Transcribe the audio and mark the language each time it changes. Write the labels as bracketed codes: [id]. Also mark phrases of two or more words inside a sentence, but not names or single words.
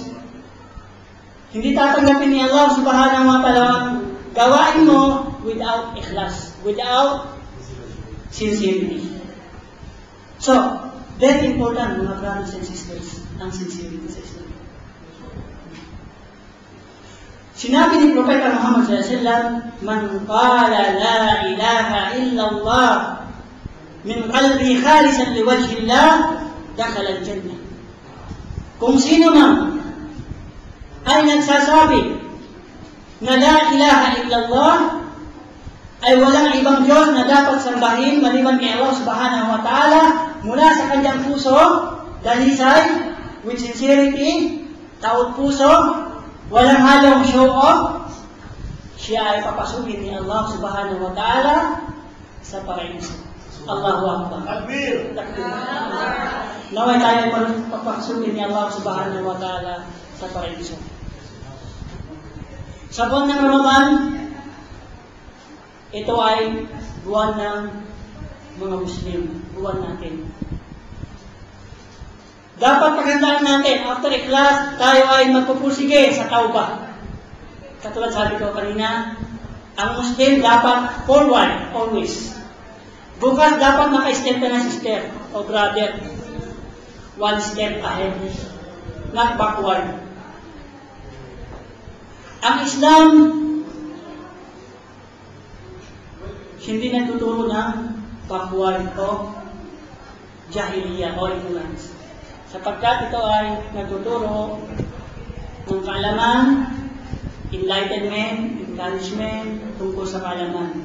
[tl] Hindi tatanggapin ni [ar] الله سبحانه وتعالى [tl] ang gawain mo [en] without ikhlas, without sincerity. So, very important [tl] mga [en] brothers and sisters, [tl] ang sincerity sa Islam. Sinabi ni Propeta Muhammad SAW, [ar] من قال لا إله إلا الله من قلبه خالصا لوجه الله دخل الجنة. [tl] Kung sino man ay nagsasabi na [ar] لا إله إلا الله [tl] ay walang ibang Diyos na dapat sambahin maliban kay [ar] الله سبحانه وتعالى [tl] mula sa kanyang puso, dalisay, [en] with sincerity, [tl] taot puso, walang halong [en] show off, [tl] siya ay papasukin ni [ar] الله سبحانه وتعالى [tl] sa paraiso. [ar] الله أكبر. Takbir! [tl] Naway tayo ay papasukin ni [ar] الله سبحانه وتعالى [tl] sa paraiso. Sa buwan ng Ramadan, ito ay buwan ng mga Muslim, buwan natin. Dapat paghandaan natin, after ikhlas, tayo ay magpupursige sa tauba. Katulad sabi ko kanina, ang Muslim dapat forward, always. Bukas dapat naka-step ka na sister o brother. [en] One step ahead, not backward. [tl] Ang Islam, hindi nagtuturo ng backward o jahiliya o ignorance. Sapagkat ito ay nagtuturo ng kaalaman, enlightenment, encouragement tungkol sa kaalaman.